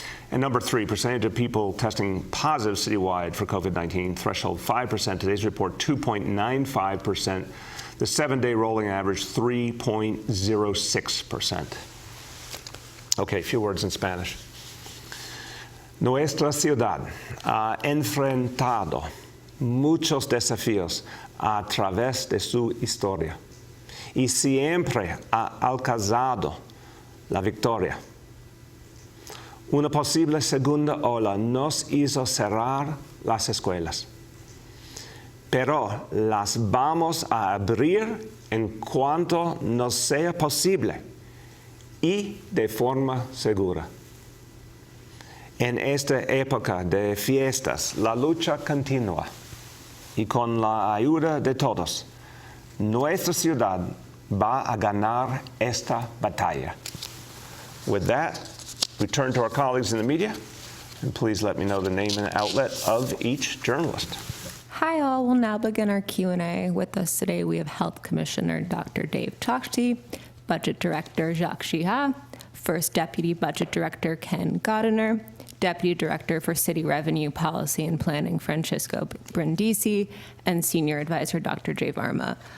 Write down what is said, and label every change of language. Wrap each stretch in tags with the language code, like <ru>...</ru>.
<en>And number three, percentage of people testing positive citywide for COVID-19, threshold 5%. Today's report, 2.95%. The 7-day rolling average, 3.06%. Okay, a few words in Spanish.</en> <es>Nuestra ciudad ha enfrentado muchos desafíos a través de su historia y siempre ha alcanzado la victoria. Una posible segunda ola nos hizo cerrar las escuelas, pero las vamos a abrir en cuanto nos sea posible y de forma segura. En esta época de fiestas, la lucha continúa y con la ayuda de todos, nuestra ciudad va a ganar esta batalla.</es> <en>With that, we turn to our colleagues in the media, and please let me know the name and outlet of each journalist. Hi all, we'll now begin our Q&A. With us today we have Health Commissioner Dr. Dave Chokshi, Budget Director Jacques Chiha, First Deputy Budget Director Ken Godiner, Deputy Director for City Revenue Policy and Planning Francisco Brindisi, and Senior Advisor Dr. Jay Varma.</en>